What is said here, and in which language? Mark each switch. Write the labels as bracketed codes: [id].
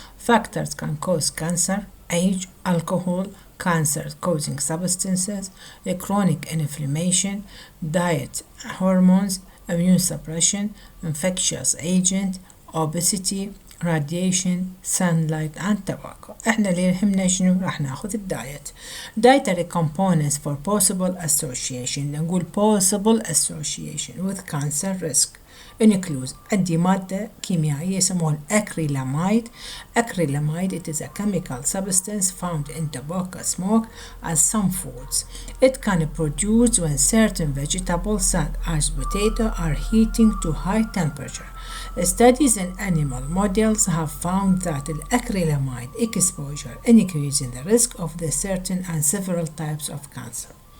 [en] Factors can cause cancer: age, alcohol, cancer-causing substances, chronic inflammation, diet, hormones, immune suppression, infectious agent, obesity, radiation, sunlight and tobacco. [ar] احنا اللي يهمنا شنو؟ راح ناخذ الدايت. [en] Dietary components for possible association. [ar] نقول [en] possible association with cancer risk includes. [ar] عندي مادة كيميائية يسموها acrylamide. [en] Acrylamide, it is a chemical substance found in tobacco smoke and some foods. It can produce when certain vegetables such as potato are heating to high temperature. Studies in animal models have found that acrylamide exposure increases the risk of the certain and several types of cancer.